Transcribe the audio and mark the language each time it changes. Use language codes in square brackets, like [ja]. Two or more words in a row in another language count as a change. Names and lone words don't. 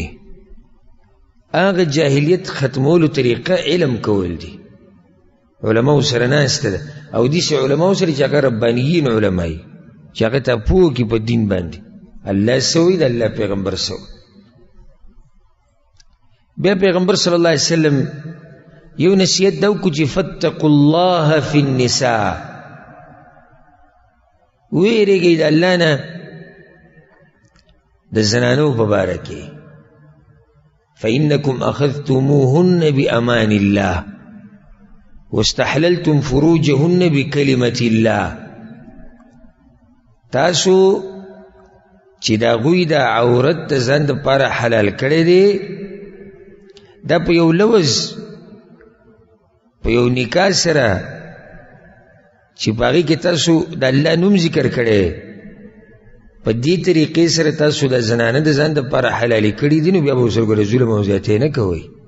[ps] هغه جاهلیت ختمولو طریقه علم کول دي، علماو سره ناسته ده، او داسې علماو سره چې هغه ربانیین علما یي، چې هغه ته پوه کړي په دین باندې الله څه وایي د الله پیغمبر څه وایي. بیا پیغمبر [ar] صلی الله علیه وسلم [ps] یو نصیحت دا وکړو چې [ar] فاتقوا الله فی النساء، [ps] ویرېږئ د الله نه د زنانو په باره کې. [ar] فإنکم أخذتموهن بأمان الله واستحللتم فروجهن بکلمة الله. [ps] تاسو چې د هغوی د عورت د ځان دپاره حلال کړی دی، دا په یو لوز په یو نکاح سره چې په هغې کې تاسو د الله نوم ذکر کړی، په دې طریقې سره تاسو د زنانه د ځان دپاره حلالې کړي دي، نو بیا به ورسره ګوره ظلم او زیاتې نه کوئ.